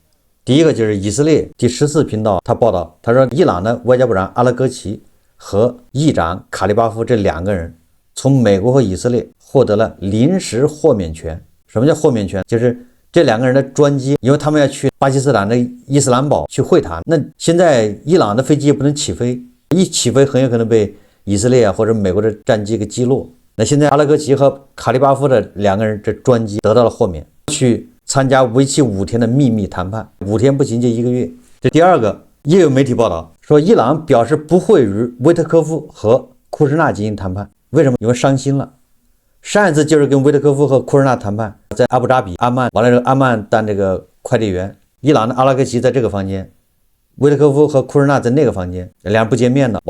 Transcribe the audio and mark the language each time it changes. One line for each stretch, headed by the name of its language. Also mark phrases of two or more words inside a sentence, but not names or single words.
Chinese: 第一個就是以色列第14頻道，他報道，他說伊朗的外交部長阿拉戈奇和議長卡利巴夫這2個人從美國和以色列獲得了臨時豁免權。什麼叫豁免權？就是這2個人的專機，因為他們要去巴基斯坦的伊斯蘭堡去會談，那現在伊朗的飛機也不能起飛，一起飞很有可能被以色列或者美国的戰機給击落。那現在阿拉戈奇和卡利巴夫的2个人这專機得到了豁免，去參加為期5天的秘密談判，5天不行就1個月。這第二個，也有媒體報道說，伊朗表示不會與維特科夫和庫什納進行談判。為什麼？因為傷心了。上一次就是跟維特科夫和庫什納談判，在阿布扎比阿曼，完了之後阿曼當這個快遞員，伊朗的阿拉戈奇在這個房間，維特科夫和庫什納在那個房間，2人不見面了。